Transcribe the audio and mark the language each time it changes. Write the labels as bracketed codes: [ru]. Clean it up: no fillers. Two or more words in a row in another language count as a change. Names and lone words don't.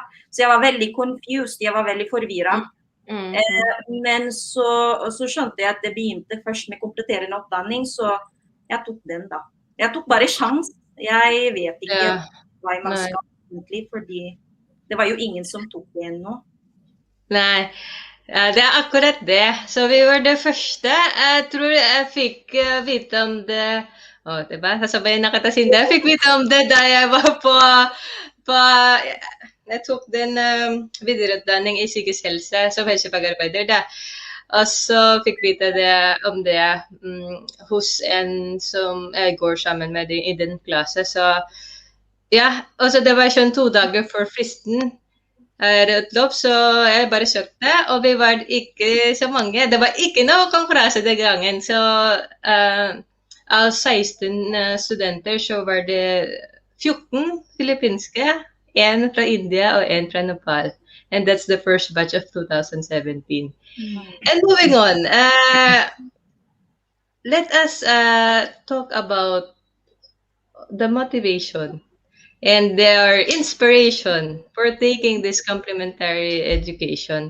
[no] Så jeg var veldig confused, jeg var veldig forvirret. Men så skjønte jeg at det begynte først med kompletterende oppdanning, så jeg tok den da. Jeg tok bare sjans. Jeg vet ikke hva man skal egentlig, fordi det var jo ingen som tok det ennå. Nei. Ja, det er akkurat det. Så vi var det første. Jeg tror jeg fikk vite om det diba? [tl] Sasabayin na kita, Cindy. [no] Jeg fikk vite om det da jeg var på jeg tok den videreutdanning i psykisk helse som helsefagarbeider da. Og så fikk vite om det hos en som jeg går sammen med i den klasse. Så ja, og så det var sånn 2 dager før fristen utløp, så jeg bare søkte, og vi var ikke så mange. Det var ikke noe konkurranse den gangen, så av 16 studenter så var det 14 filippinske, 1 fra India og 1 fra Nepal. [en] And that's the first batch of 2017. And moving on, let us talk about the motivation and their inspiration for taking this complementary education.